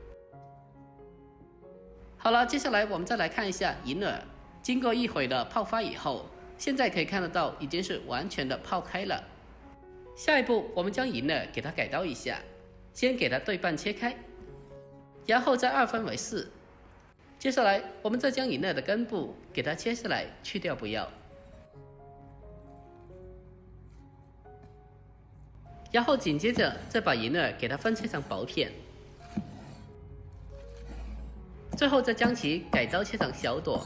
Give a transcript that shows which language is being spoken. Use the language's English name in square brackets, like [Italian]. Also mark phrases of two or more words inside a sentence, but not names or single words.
[Chinese] 好了，接下來我們再來看一下銀耳，經過一會的泡發以後，現在可以看得到已經是完全的泡開了。下一步我們將銀耳給它改刀一下，先給它對半切開，然後再2分為4。接下來我們再將銀耳的根部給它切下來去掉不要，然後緊接着再把銀耳給它分切成薄片，最後再將其改刀切成小朵。